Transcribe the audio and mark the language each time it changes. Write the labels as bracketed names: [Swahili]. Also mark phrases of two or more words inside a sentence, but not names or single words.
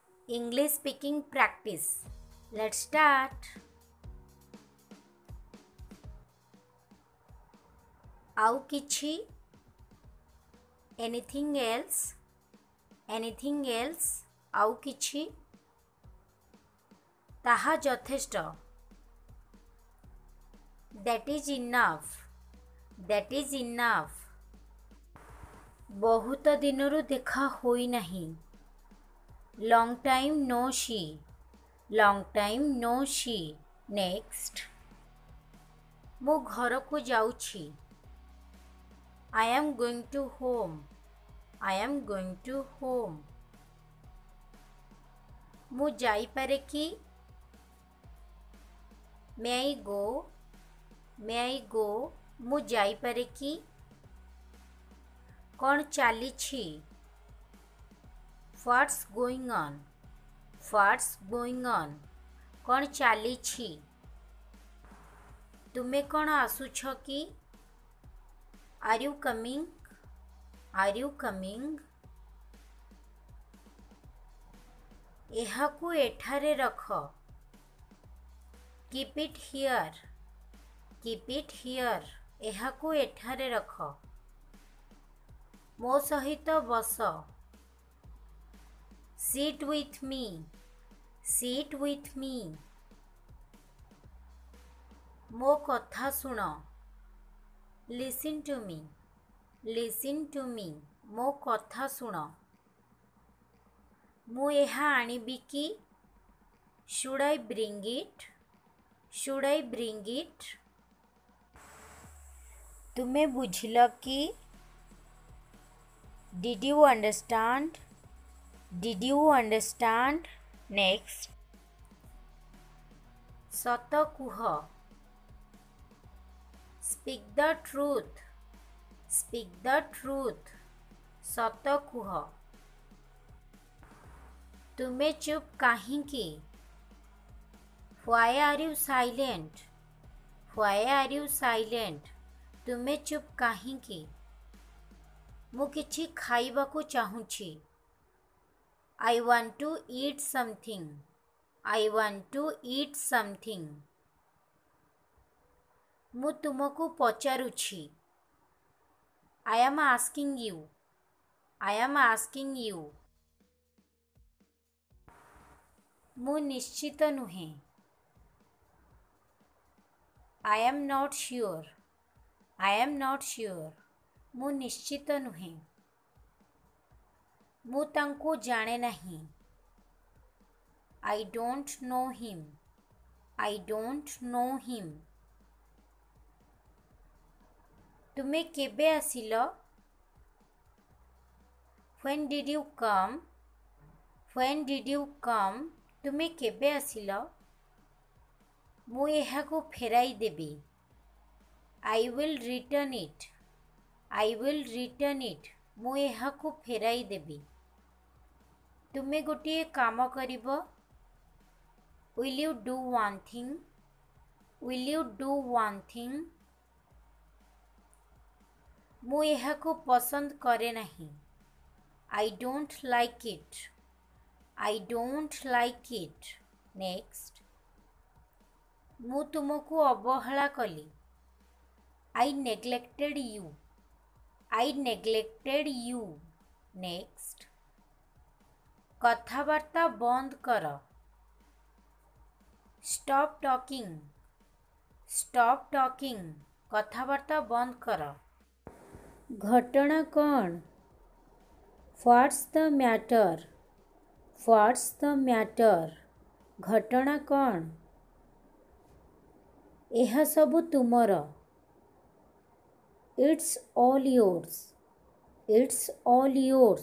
[English] English speaking practice. Let's start. [Odia] ଆଉ କିଛି? [English] Anything else? Anything else? [Odia] ଆଉ କିଛି? ତାହା ଯଥେଷ୍ଟ. [English] That is enough. That is enough. [Odia] ବହୁତ ଦିନରୁ ଦେଖା ହୋଇନାହିଁ. [English] Long time no see. Long time no see. Next. [Odia] ମୁଁ ଘରକୁ ଯାଉଛି. [English] I am going to home. I am going to home. [Odia] ମୁଁ ଯାଇପାରେ କି? [English] May I go? May I go? [Odia] ମୁଁ ଯାଇପାରେ କି? କ'ଣ ଚାଲିଛି? [English] What's going on? What's going on? [Odia] କ'ଣ ଚାଲିଛି? ତୁମେ କ'ଣ ଆସୁଛ କି? [English] Are you coming? Are you coming? [Odia] ଏହାକୁ ଏଠାରେ ରଖ. [English] Keep it here. Keep it here. [Odia] ଏହାକୁ ଏଠାରେ ରଖ. ମୋ ସହିତ ବସ. [English] Sit with me. Sit with me. [Odia] ମୋ କଥା ଶୁଣ. [English] Listen to me. Listen to me. [Odia] ମୋ କଥା ଶୁଣ. ମୁଁ ଏହା ଆଣିବି କି? [English] Should I bring it? Should I bring it? [Odia] ତୁମେ ବୁଝିଲ କି? [English] Did you understand? Did you understand? Next. [Odia] ସତ କୁହ. [English] Speak the truth. Speak the truth. [Odia] ସତ କୁହ. ତୁମେ ଚୁପ୍ କାହିଁକି? [English] Why are you silent? Why are you silent? [Odia] ତୁମେ ଚୁପ୍ କାହିଁକି? ମୁଁ କିଛି ଖାଇବାକୁ ଚାହୁଁଛି. [English] I want to eat something. I want to eat something. [Odia] ମୁଁ ତୁମକୁ ପଚାରୁଛି. [English] I am asking you. I am asking you. [Odia] ମୁଁ ନିଶ୍ଚିତ ନୁହେଁ. [English] I am not sure. I am not sure. [Odia] ମୁଁ ନିଶ୍ଚିତ ନୁହେଁ. ମୁଁ ତାଙ୍କୁ ଜାଣେ ନାହିଁ. [English] I don't know him. I don't know him. [Odia] ତୁମେ କେବେ ଆସିଲ? [English] When did you come? When did you come? [Odia] ତୁମେ କେବେ ଆସିଲ? ମୁଁ ଏହାକୁ ଫେରାଇ ଦେବି. [English] I will return it. I will return it. [Odia] ମୁଁ ଏହାକୁ ଫେରାଇ ଦେବି. ତୁମେ ଗୋଟିଏ କାମ କରିବ? [English] Will you do one thing? Will you do one thing? [Odia] ମୁଁ ଏହାକୁ ପସନ୍ଦ କରେ ନାହିଁ. [English] I don't like it. I don't like it. Next. [Odia] ମୁଁ ତୁମକୁ ଅବହେଳା କଲି. [English] I neglected you. I neglected you. Next. [Odia] କଥାବାର୍ତ୍ତା ବନ୍ଦ କର. [English] Stop talking. Stop talking. [Odia] କଥାବାର୍ତ୍ତା ବନ୍ଦ କର. ଘଟଣା କ'ଣ? [English] What's the matter? What's the matter? [Odia] ଘଟଣା କ'ଣ? ଏହା ସବୁ ତୁମର. [English] It's all yours. It's all yours.